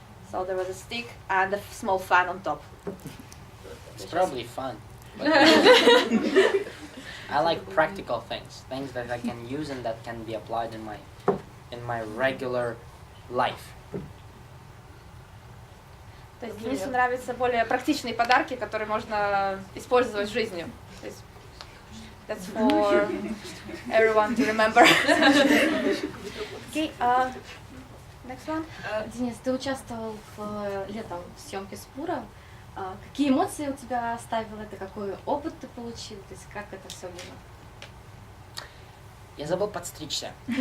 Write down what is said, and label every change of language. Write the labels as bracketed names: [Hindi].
[English] So there was a stick and a small fan on top. It's probably fun. But I like practical things that I can use and that can be applied in my regular life. [Russian] То есть Денису нравятся более практичные подарки, которые можно использовать в жизни. То есть [English] that's for everyone to remember. Okay, next one. [Russian] Денис, ты участвовал летом в съемке Спура. Какие эмоции у тебя оставило это? Какой опыт ты получил? То есть как это все было? Я забыл подстричься.